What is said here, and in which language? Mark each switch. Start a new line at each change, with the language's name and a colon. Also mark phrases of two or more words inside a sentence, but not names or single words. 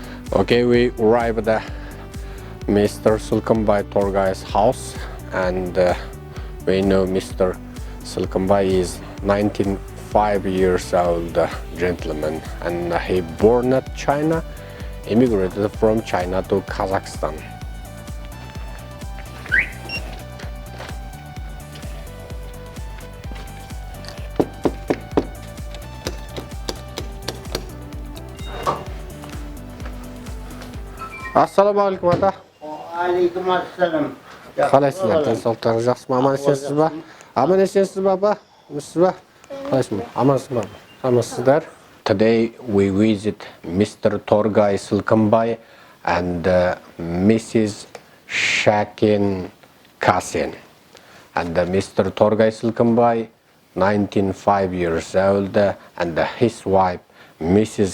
English: Okay, we arrived at Mr. Sulkanbay Torgay's house, and we know Mr. Sulkanbay is 95 years old gentleman, and he born at China, immigrated from China to Kazakhstan.
Kazakh: Ассалаумағалейкум ата. Алейкум ассалам. Қалайсыздар? Денсаулықтарыңыз жақсы ма? Аман есенсіз ба? Аман есенсіз ба, апа? Амансыз ба? Қалайсыз? Амансыз ба? Амансыздар.
English: Today we visit Mr. Torgay Sulkanbay and Mrs. Shakin Kasin. And Mr. Torgay Sulkanbay, 95 years old, and his wife, Mrs.